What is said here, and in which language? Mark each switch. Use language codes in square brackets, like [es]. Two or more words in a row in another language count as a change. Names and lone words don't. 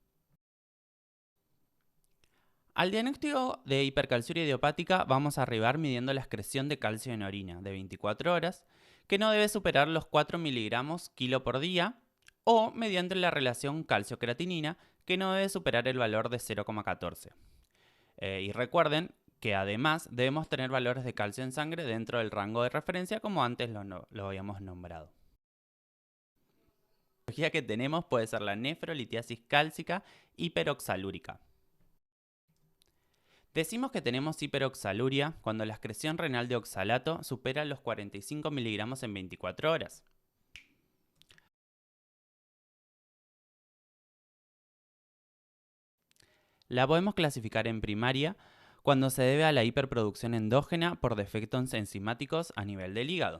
[es] Al diagnóstico de hipercalciuria idiopática vamos a arribar midiendo la excreción de calcio en orina de 24 horas, que no debe superar los 4 miligramos kilo por día, o mediante la relación calcio-creatinina, que no debe superar el valor de 0,14. Y recuerden que además debemos tener valores de calcio en sangre dentro del rango de referencia, como antes lo habíamos nombrado. La patología que tenemos puede ser la nefrolitiasis cálcica hiperoxalúrica. Decimos que tenemos hiperoxaluria cuando la excreción renal de oxalato supera los 45 miligramos en 24 horas. La podemos clasificar en primaria cuando se debe a la hiperproducción endógena por defectos enzimáticos a nivel del hígado.